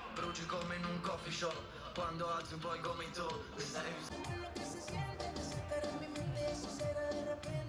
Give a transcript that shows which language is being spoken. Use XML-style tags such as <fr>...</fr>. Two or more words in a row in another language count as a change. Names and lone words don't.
<it>luci come in un</it> <en>coffee shop,</en> <it>quando alzi un po' il gomito, sei</it> <es>Lo que se siente de sacar en mi mente, eso será de repente.</es>